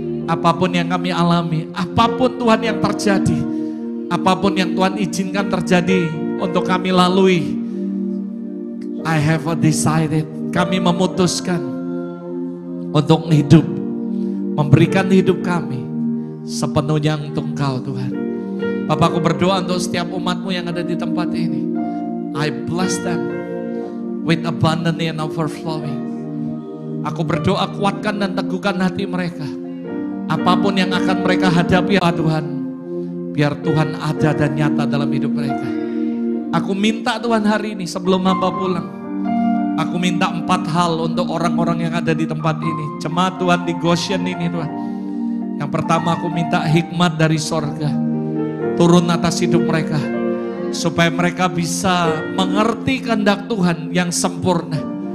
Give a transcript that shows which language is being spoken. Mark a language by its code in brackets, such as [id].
[id] Apapun yang kami alami, apapun Tuhan yang terjadi, apapun yang Tuhan izinkan terjadi untuk kami lalui, [en] I have decided, [id] kami memutuskan untuk hidup, memberikan hidup kami sepenuhnya untuk Engkau Tuhan. Bapa, aku berdoa untuk setiap umat-Mu yang ada di tempat ini. [en] I bless them with abundant and overflowing. [id] Aku berdoa kuatkan dan teguhkan hati mereka. Apapun yang akan mereka hadapi ya Tuhan, biar Tuhan ada dan nyata dalam hidup mereka. Aku minta Tuhan hari ini sebelum hamba pulang, aku minta 4 hal untuk orang-orang yang ada di tempat ini. Jemaat Tuhan di Goshen ini Tuhan. Yang pertama aku minta hikmat dari sorga turun atas hidup mereka, supaya mereka bisa mengerti kehendak Tuhan yang sempurna.